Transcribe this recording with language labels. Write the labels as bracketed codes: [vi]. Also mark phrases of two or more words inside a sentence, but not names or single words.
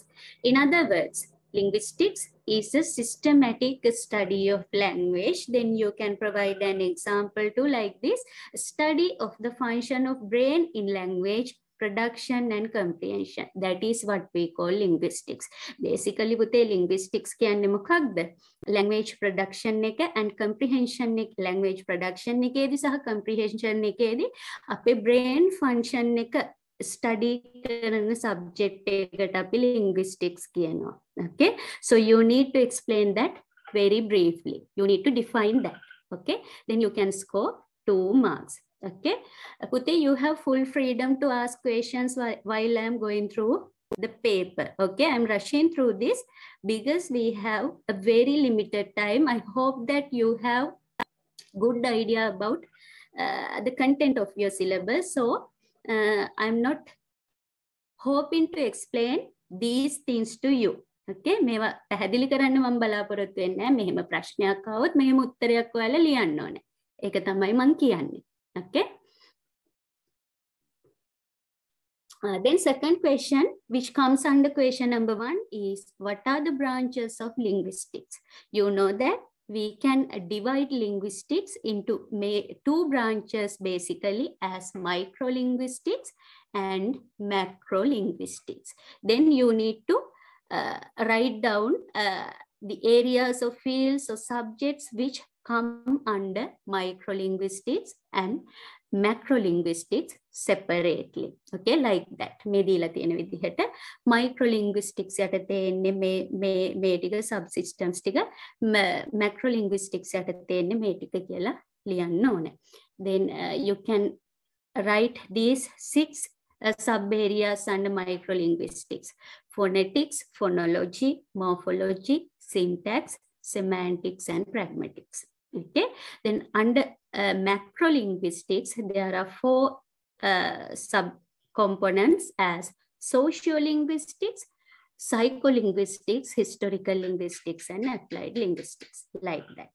[en] In other words, linguistics is a systematic study of language. Then you can provide an example to like this: study of the function of brain in language, production and comprehension. That is what we call linguistics. Basically, [si] පුතේ linguistics කියන්නේ මොකක්ද? [en] Language production [si] එක [en] and comprehension [si] එක. [en] Language production [si] එකේදී සහ comprehension එකේදී අපේ [en] brain function [si] එක study කරන subject එකට අපි linguistics කියනවා. [en] Okay, so you need to explain that very briefly. You need to define that. Okay, then you can score 2 marks. Okay, Pute, you have full freedom to ask questions while I am going through the paper. Okay, I'm rushing through this because we have a very limited time. I hope that you have good idea about the content of your syllabus. So I'm not hoping to explain these things to you. [si] Okay, මේවා පැහැදිලි කරන්න මම බලාපොරොත්තු වෙන්නේ. මෙහෙම ප්‍රශ්නයක් આવොත් මෙහෙම උත්තරයක් ඔයාලා ලියන්න ඕනේ. ඒක තමයි මම කියන්නේ. [en] Okay. Then second question, which comes under question number 1, is what are the branches of linguistics? You know that we can divide linguistics into 2 branches basically as microlinguistics and macrolinguistics. Then you need to write down the areas of fields or subjects which come under microlinguistics and macrolinguistics separately. Okay, like that. [si] මේ දීලා තියෙන විදිහට microlinguistics යටතේ එන්නේ මේ ටික subsystems ටික, macrolinguistics යටතේ එන්නේ මේ ටික කියලා ලියන්න ඕනේ. [en] Then you can write these 6 sub areas under microlinguistics: phonetics, phonology, morphology, syntax, semantics, and pragmatics. Okay, then under macrolinguistics, there are 4 sub-components as sociolinguistics, psycholinguistics, historical linguistics, and applied linguistics, like that.